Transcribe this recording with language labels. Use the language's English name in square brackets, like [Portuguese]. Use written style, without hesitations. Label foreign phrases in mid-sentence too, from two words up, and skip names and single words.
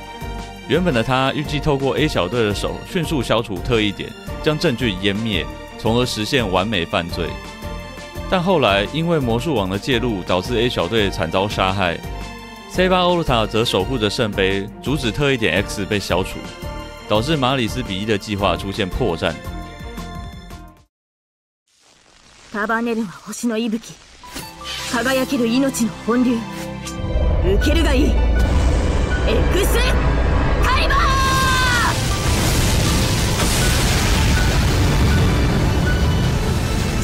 [Chinese] 原本的他預計透過 A 小隊的手迅速消除特異點，將證據湮滅，從而實現完美犯罪。但後來因為魔術王的介入，導致 A 小隊慘遭殺害。Saber Ulta 則守護着聖杯，阻止特異點 X 被消除，導致馬里斯比利的計劃出現破綻。 [Japanese] 束ねるは星の息吹、輝ける命の本流、受けるがいい。エクスカリバー！